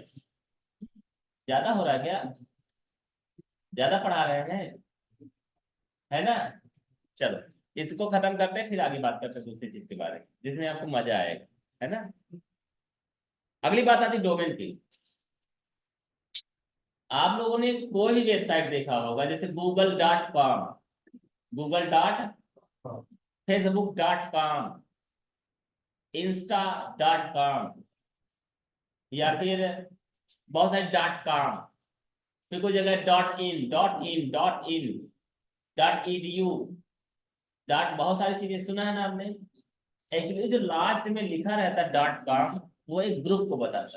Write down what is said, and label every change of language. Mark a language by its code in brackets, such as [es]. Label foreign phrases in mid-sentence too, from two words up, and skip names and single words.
[hi] ज्यादा हो रहा है क्या, ज्यादा पढ़ा रहे हैं, है ना? चलो इसको खत्म करते हैं, फिर आगे बात करते हैं दूसरी चीज के बारे में जिसमें आपको मजा आएगा, है ना। अगली बात आती डोमेन की। आप लोगों ने कोई भी वेबसाइट देखा होगा, जैसे google.com, google.facebook.com, insta.com, या फिर बहुत सारे .com, फिर कोई जगह .in .edu, बहुत सारी चीजें सुना है ना आपने। एक्चुअली जो लास्ट में लिखा रहता है .com, वो एक ग्रुप को बताता है।